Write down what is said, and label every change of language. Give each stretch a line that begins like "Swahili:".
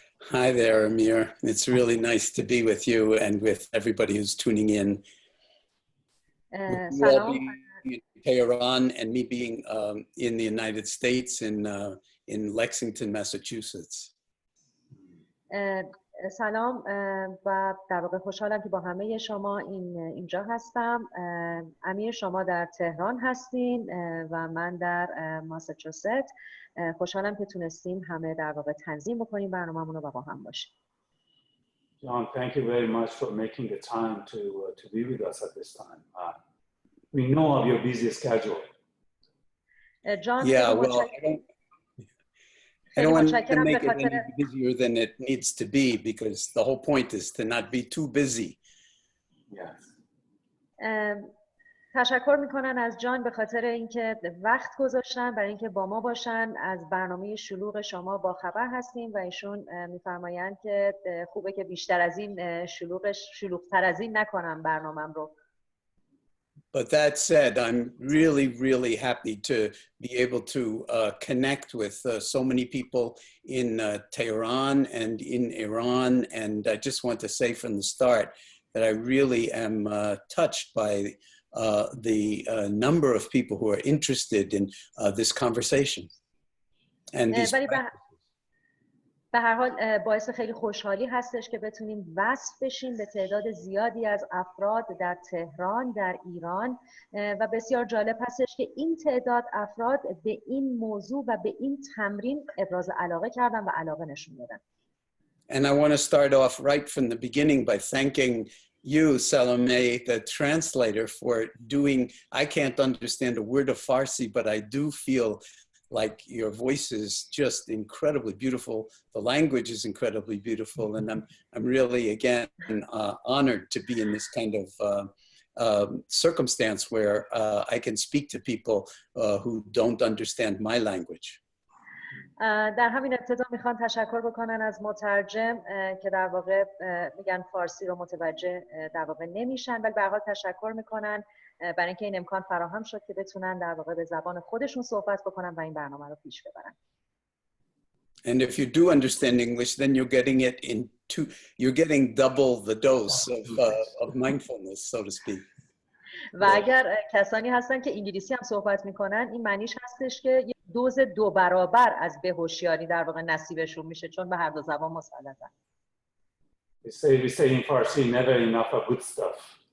English: Hi there, Amir. It's really nice to be with you and with everybody who's tuning in.
Persian: سلام.
English: In Tehran and me being in the United States in Lexington, Massachusetts.
Persian: سلام و در واقع خوشحالم که با همه شما اینجا هستم. امیر شما در تهران هستین و من در ماساچوست. خوشحالم که تونستیم همه در واقع تنظیم بکنیم برنامه‌مون رو و با هم باشیم.
English: John, thank you very much for making the time to be with us at this time. We know of your busy schedule. John, Yeah, well, I don't want to make it any busier than it needs to be because the whole point is to not be too busy. Yes.
Persian: تشکر میکنن از جان به خاطر اینکه وقت گذاشتن برای اینکه با ما باشن. از برنامه شلوغ شما با خبر هستیم و ایشون میفرمایند که خوبه که بیشتر از این شلوغ‌تر از این نکنم برنامه‌ام رو.
English: But that said, I'm really happy to be able to connect with so many people in Tehran and in Iran. And I just want to say from the start that I really am touched by the number of people who are interested in this conversation. And these
Persian: به هر حال باعث خیلی خوشحالی هستش که بتونیم وصل بشیم به تعداد زیادی از افراد در تهران، در ایران و بسیار جالب هستش که این تعداد افراد به این موضوع و به این تمرین ابراز علاقه کردن و علاقه نشون دادن.
English: And I want to start off right from the beginning by thanking you, Salome, the translator, for doing, I can't understand a word of Farsi, but I do feel like your voice is just incredibly beautiful. The language is incredibly beautiful. And I'm really, again, honored to be in this kind of circumstance where I can speak to people who don't understand my language.
Persian: در همین ابتدا میخوام تشکر بکنن از مترجم که در واقع میگن فارسی رو متوجه در واقع نمیشن، ولی به هر حال تشکر میکنن برای اینکه این امکان فراهم شد که بتونن در واقع به زبان خودشون صحبت بکنن و این برنامه رو پیش ببرن.
English: And if you do understand English, then you're getting double the dose of mindfulness, so to speak.
Persian: و اگر کسانی هستن که انگلیسی هم صحبت میکنن، این معنیش هستش که یه دوز 2 برابر از بهوشیاری در واقع نصیبشون میشه، چون به هر دو زبان مسلطن.
English: We say in Farsi, never enough of good stuff.